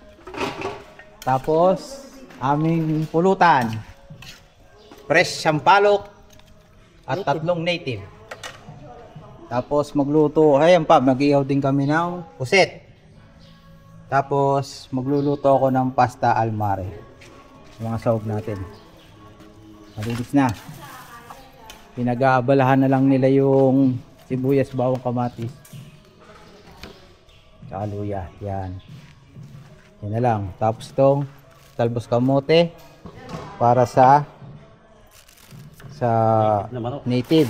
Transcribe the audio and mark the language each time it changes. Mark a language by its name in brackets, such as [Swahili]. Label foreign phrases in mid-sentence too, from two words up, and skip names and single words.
[Filipino] Tapos, aming pulutan. Fresh sampalok at 3 native. Tapos magluto, ayan pa, mag-ihaw din kami ng puset. Tapos magluluto ako ng [Italian] pasta al mare. [Filipino] Yung mga sahog natin. Malinis na. Pinag-aabalahan na lang nila yung sibuyas, bawang, kamatis. Tsaka luya, yan. Yan na lang. Tapos itong talbos kamote para sa native.